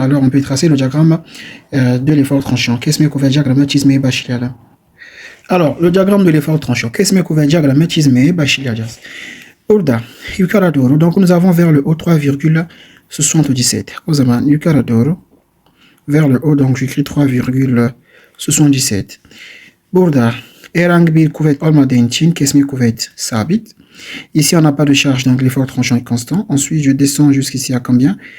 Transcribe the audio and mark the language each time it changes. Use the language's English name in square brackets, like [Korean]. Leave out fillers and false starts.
[French] Alors on peut tracer le diagramme de l'effort tranchant. Qu'est-ce que [Turkish] diagramme çizmeye başlayalım? [French] Alors le diagramme de l'effort tranchant. Qu'est-ce que [Turkish] diagramme çizmeye başlayacağız? Burada yukarı doğru. [French] Donc nous avons vers le haut 3,77. [Turkish] O zaman yukarı doğru. [French] Vers le haut, donc j'écris 3,77. [Turkish] Burada herhangi bir kuvvet olmadığı için kesme kuvvet sabit. [French] Ici on n'a pas de charge, donc l'effort tranchant est constant. Ensuite je descends jusqu'ici à combien?